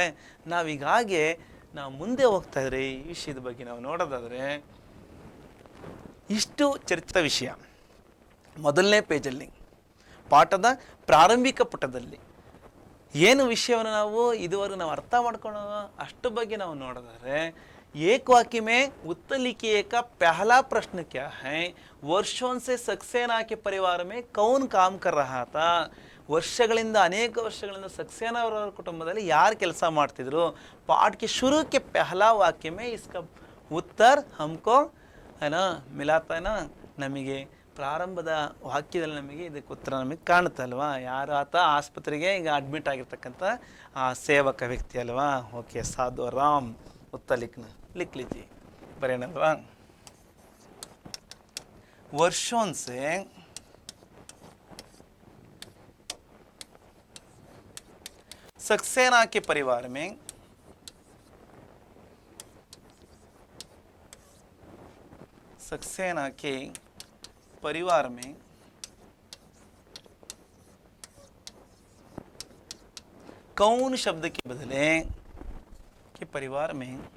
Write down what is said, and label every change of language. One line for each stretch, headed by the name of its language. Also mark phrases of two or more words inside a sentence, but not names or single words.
Kannada: ನಾವೀಗಾಗೆ ನಾವು ಮುಂದೆ ಹೋಗ್ತಾ ಇದ್ರೆ ಈ ವಿಷಯದ ಬಗ್ಗೆ ನಾವು ನೋಡೋದಾದರೆ ಇಷ್ಟು ಚರಿತ್ರದ ವಿಷಯ ಮೊದಲನೇ ಪೇಜಲ್ಲಿ, ಪಾಠದ ಪ್ರಾರಂಭಿಕ ಪುಟದಲ್ಲಿ ಏನು ವಿಷಯವನ್ನು ನಾವು ಇದುವರೆಗೂ ನಾವು ಅರ್ಥ ಮಾಡ್ಕೊಳ್ಳೋ ಅಷ್ಟು ಬಗ್ಗೆ ನಾವು ನೋಡಿದರೆ,
Hindi: एक वाक्य में उत्तर लिखिए का पहला प्रश्न क्या है, वर्षों से सक्सेना के परिवार में कौन काम कर रहा था.
Kannada: ವರ್ಷಗಳಿಂದ ಅನೇಕ ವರ್ಷಗಳಿಂದ ಸಕ್ಸೇನಾ ಅವರ ಕುಟುಂಬದಲ್ಲಿ ಯಾರು ಕೆಲಸ ಮಾಡ್ತಿದ್ರು.
Hindi: ಪಾಠ के शुरू के पहला वाक्य में इसका उत्तर हमको है ना मिलाता है ना.
Kannada: ನಮಗೆ ಪ್ರಾರಂಭದ ವಾಕ್ಯದಲ್ಲಿ ನಮಗೆ ಇದಕ್ಕೆ ಉತ್ತರ ನಮಗೆ ಕಾಣುತ್ತೆ ಅಲ್ವಾ. ಯಾರು ಆತ ಆಸ್ಪತ್ರೆಗೆ ಈಗ ಅಡ್ಮಿಟ್ ಆಗಿರ್ತಕ್ಕಂಥ ಆ ಸೇವಕ ವ್ಯಕ್ತಿ ಅಲ್ವಾ.
Hindi: ಓಕೆ, ಸಾಧು ರಾಮ್ उत्तर लिख लीजिए, बरेनल्वा. वर्षों से सक्सेना के परिवार में कौन शब्द के बदले के परिवार में